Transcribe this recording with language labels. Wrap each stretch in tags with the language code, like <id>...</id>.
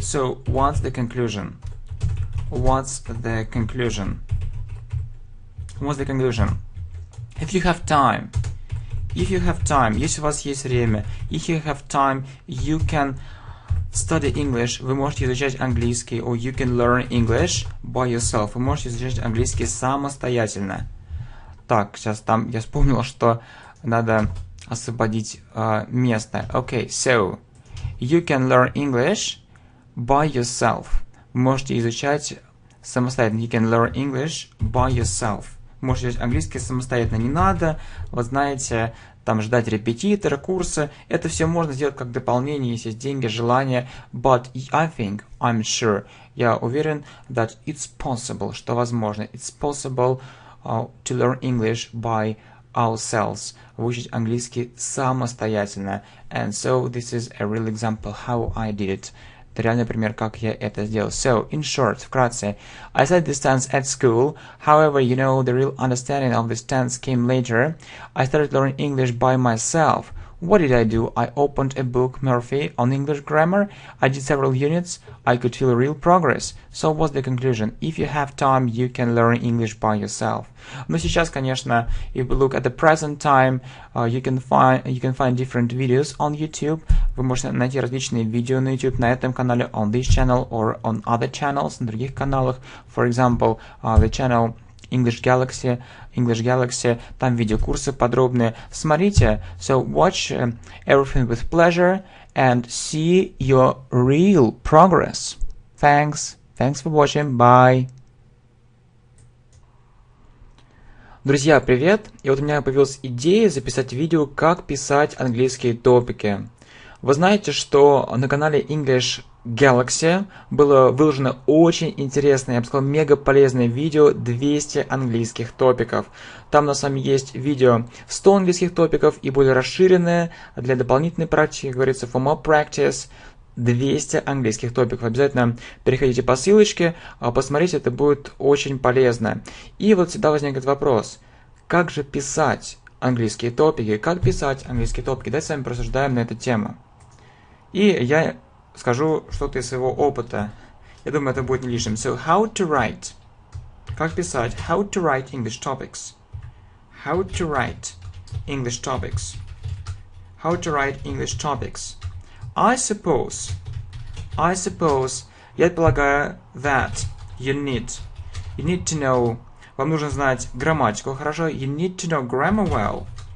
<en>So, what's the conclusion? If you have time,</en> <ru>если у вас есть время,</ru> <en>if you have time, you can study English.</en> <ru>Вы можете изучать английский,</ru> <en>or you can learn English by yourself.</en> <ru>Вы можете изучать английский самостоятельно. Так, сейчас там я вспомнил, что надо освободить место.</ru> <en>Okay, so you can learn English by yourself.</en> <ru>Вы можете изучать самостоятельно.</ru> <en>You can learn English by yourself.</en> <ru>Вы можете изучать английский самостоятельно. Не надо, вы знаете, там ждать репетитора, курса. Это все можно сделать как дополнение, если есть деньги, желание.</ru> <en>But I'm sure,</en> <ru>я уверен,</ru> <en>that it's possible,</en> <ru>что возможно.</ru> <en>It's possible to learn English by ourselves.</en> <ru>Выучить английский самостоятельно.</ru> <en>And so this is a real example how I did it.</en> <ru>Это реальный пример, как я это сделал.</ru> <en>So, in short,</en> <ru>вкратце,</ru> <en>I studied this tense at school. However, the real understanding of this tense came later. I started learning English by myself. What did I do? I opened a book, Murphy, on English grammar. I did several units. I could feel real progress. So what's the conclusion? If you have time, you can learn English by yourself.</en> <ru>Но сейчас, конечно,</ru> <en>if we look at the present time, you can find different videos on YouTube.</en> <ru>Вы можете найти различные видео на YouTube на этом канале,</ru> <en>on this channel or on other channels,</en> <ru>на других каналах.</ru> <en>For example, the channel English Galaxy,</en> <ru>там видеокурсы подробные. Смотрите,</ru> <en>so watch everything with pleasure and see your real progress. Thanks for watching, bye.</en> <ru>Друзья, привет! И вот у меня появилась идея записать видео, как писать английские топики. Вы знаете, что на канале English Galaxy было выложено очень интересное, я бы сказал, мега полезное видео 200 английских топиков. Там на самом деле есть видео 100 английских топиков и более расширенное для дополнительной практики, как говорится,</ru> <en>for more practice,</en> <ru>200 английских топиков. Обязательно переходите по ссылочке, посмотрите, это будет очень полезно. И вот всегда возникнет вопрос, как же писать английские топики, как писать английские топики. Давайте с вами порассуждаем на эту тему. И я скажу что-то из своего опыта. Я думаю, это будет не лишним.</ru> <en>So, how to write.</en> <ru>Как писать?</ru> <en>How to write English topics. How to write English topics. How to write English topics. I suppose,</en> <ru>я полагаю,</ru> <en>that you need to know,</en> <ru>вам нужно знать грамматику хорошо,</ru> <en>you need to know grammar well.</en>